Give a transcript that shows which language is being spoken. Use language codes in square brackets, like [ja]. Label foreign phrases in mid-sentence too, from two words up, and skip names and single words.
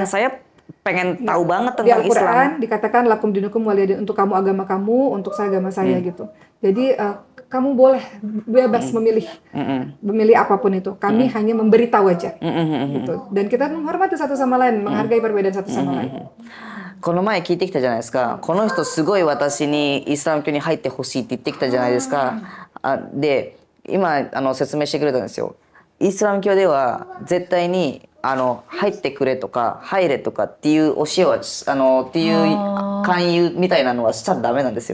[id] Saya pengen tahu banget tentang Islam. Di Al-Quran Islam dikatakan [ar] لكم دينكم ولي دين, [id] untuk kamu agama kamu, untuk saya agama saya gitu. Jadi kamu boleh bebas memilih apapun itu. Kami hanya memberitahu aja. Gitu. Dan kita menghormati satu sama lain, menghargai perbedaan satu sama lain. [ja] この前聞いてきたじゃないですか。この人すごい私にイスラム教に入ってほしいって言ってきたじゃないですか。で、今説明してくれたんですよ。イスラム教では絶対に入ってくれとか入れとかっていう教えはっていう勧誘みたいなのはしちゃダメなんですよ。